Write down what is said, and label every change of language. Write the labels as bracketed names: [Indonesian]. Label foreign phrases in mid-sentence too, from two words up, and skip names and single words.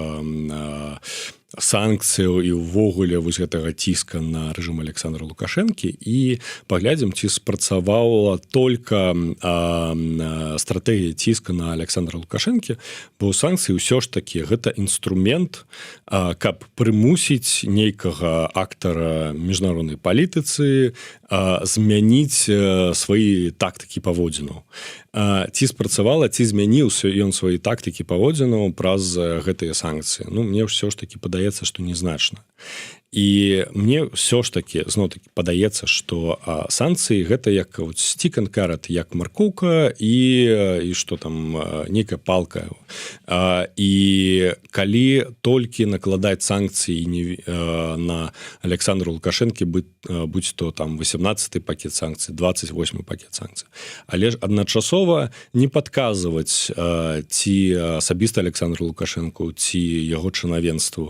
[Belarusian] санкцыяў і ўвогуле вось гэтага ціска на рэжым Александра Лукашэнкі і паглядзім, ці спрацавала толькі стратэгія ціска на Александра Лукашэнкі, бо санкцыі ўсё ж такі гэта інструмент, каб прымусіць нейкага актара міжнароднай палітыцы змяніць свае тактыкі паводзінаў. Ці спрацавала, ці змяніўся ён свае тактыкі паводзінаў праз гэтыя санкцыі. Ну, мне ўсё ж такі падаецца, што незначна. І мне ўсё ж такі, зноў-такі, падаецца, што санкцыі гэта як [English] stick and carrot, [Belarusian] як маркоўка і што там, нейкая палка. І калі толькі накладаць санкцыі на Александра Лукашэнкі, будь то там 18-й пакет санкцый, 28-й пакет санкцый. Але ж адначасова не падказваць ці асабіста Александру Лукашэнку, ці яго чынавенству.